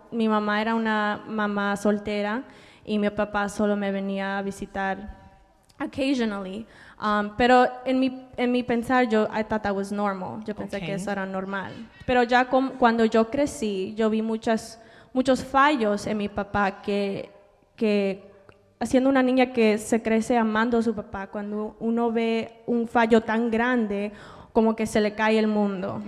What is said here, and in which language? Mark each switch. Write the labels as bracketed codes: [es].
[es] Mi mamá era una mamá soltera y mi papá solo me venía a visitar occasionally. Pero en mi pensar, [en] I thought that was normal. [es] Yo pensé que eso era normal. Pero ya cuando yo crecí, yo vi muchos fallos en mi papá que haciendo una niña que se crece amando a su papá, cuando uno ve un fallo tan grande, como que se le cae el mundo.